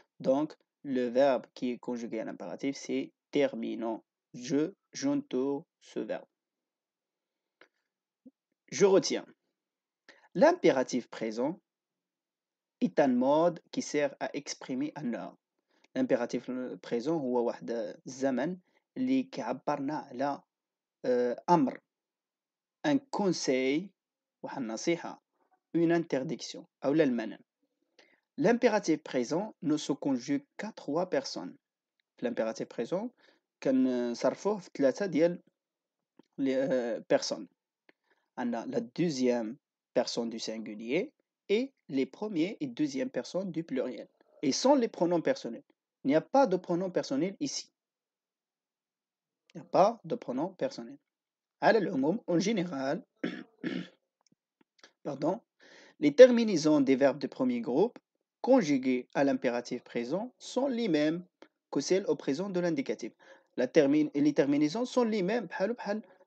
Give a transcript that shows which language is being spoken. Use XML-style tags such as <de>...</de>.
<fr>Donc, le verbe qui est conjugué à l'impératif, c'est terminons. J'entoure ce verbe. Je retiens. L'impératif présent est un mode qui sert à exprimer un ordre. L'impératif présent</fr> <ar>هو واحد الزمن اللي كيعبرنا على أمر</ar> <fr>un conseil</fr> <ar>واحد النصيحة</ar> <fr>une interdiction</fr> <ar>أو المنع.</ar> <fr>L'impératif présent ne se conjugue qu'à trois personnes. L'impératif présent</fr> <ar>كنصرفوه في ثلاثة ديال personnes.</ar> <fr>On a la deuxième personne du singulier et les premiers et deuxième personnes du pluriel. Et sans les pronoms personnels. Il n'y a pas de pronom personnel ici. Il n'y a pas de pronom personnel.</fr> <ar>على العموم,</ar> <fr>en général, pardon, les terminaisons des verbes de premier groupe conjuguées à l'impératif présent sont les mêmes que celles au présent de l'indicatif. Les terminaisons sont les mêmes</fr> <ar>بحال</ar>